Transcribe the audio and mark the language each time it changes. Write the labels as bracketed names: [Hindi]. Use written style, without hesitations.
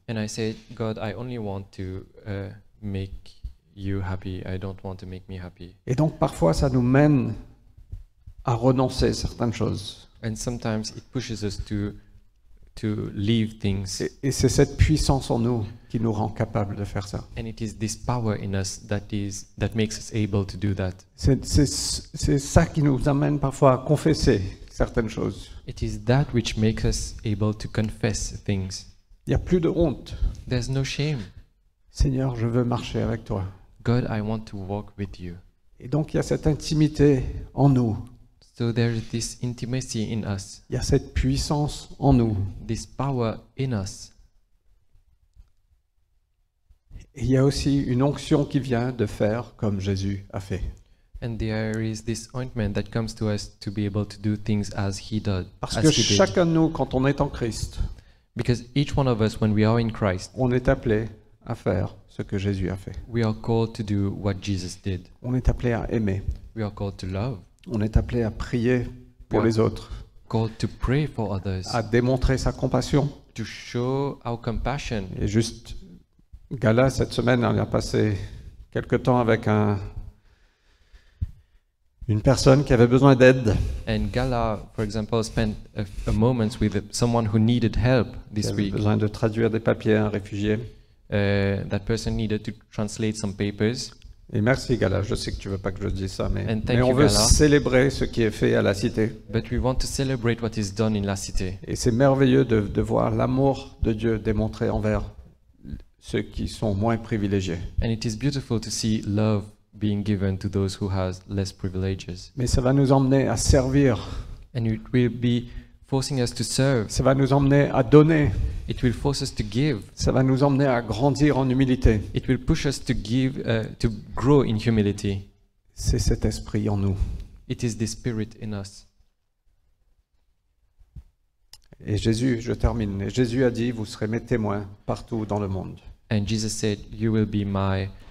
[English] And I said, God, I only want to make you happy. I don't want to make me happy. [French] Et donc parfois, ça nous mène à renoncer à certaines choses. [English] And sometimes it pushes us to leave things. [French] Et c'est cette puissance en nous qui nous rend capables de faire ça. [English] And it is this power in us that makes us able to do that. [French] C'est ça qui nous amène parfois à confesser certaines choses. [English] It is that which makes us able to confess things. [French] Il n'y a plus de honte. [English] There's no shame. [French] Seigneur, je veux marcher avec toi. [English] God, I want to walk with you. [French] Et donc il y a cette intimité en nous. [English] So there is this intimacy in us, [French] Il y a cette puissance en nous. [English] this power in us. [French] Et il y a aussi une onction qui vient de faire comme Jésus a fait. [English] And there is this ointment that comes to us to be able to do things as He did. [French] Parce [English] as [French] que [English] he did. [French] chacun de nous, quand on est en Christ, [English] Because each one of us, when we are in Christ, [French] on est appelé à faire ce que Jésus a fait. [English] we are called to do what Jesus did. [French] On est appelé à aimer. [English] We are called to love, [French] On est appelé à prier pour les autres, [English] called to pray for others, [French] à démontrer sa compassion. [English] to show our compassion. [French] Et juste, Gala, cette semaine, elle a passé quelque temps avec une personne qui avait besoin d'aide, [English] And Gala, for example, spent a moment with someone who needed help [French] qui [English] this [French] avait [English] week. [French] besoin de traduire des papiers à un réfugié. [English] That person needed to translate some papers. [French] Et merci Gala, je sais que tu veux pas que je dise ça, mais [English] And thank [French] on [English] you, [French] veut [English] Gala. [French] célébrer ce qui est fait à la cité. [English] But we want to celebrate what is done in La Cité. [French] Et c'est merveilleux de voir l'amour de Dieu démontré envers ceux qui sont moins privilégiés. [English] And it is beautiful to see love being given to those who has less privileges. [French] Mais ça va nous emmener à servir, [English] And it will be forcing us to serve. [French] ça va nous emmener à donner, [English] It will force us to give. [French] ça va nous emmener à grandir en humilité. [English] It will push us to give, to grow in humility. [French] C'est cet esprit en nous. [English] It is the Spirit in us. [French] Et Jésus, je termine, et Jésus a dit, vous serez mes témoins partout dans le monde. [English] And Jesus said, "You will be my